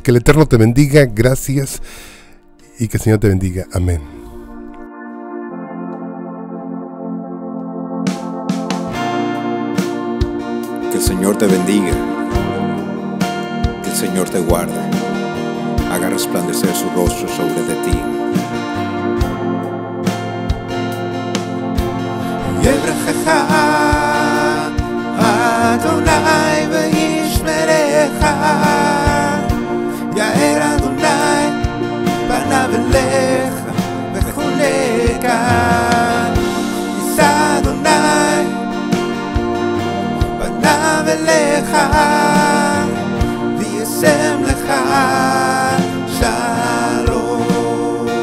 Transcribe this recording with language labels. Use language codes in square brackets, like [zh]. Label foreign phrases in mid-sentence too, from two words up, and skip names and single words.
[es] Que el Eterno te bendiga, gracias, y que el Señor te bendiga, amén. Que el Señor te bendiga. Que el Señor te guarde, haga resplandecer su rostro sobre de ti. [he] יברכך אדוני וישמרך, יאר אדוני פניו אליך וחונקה, יישא אדוני פניו אליך וישם לך שלום.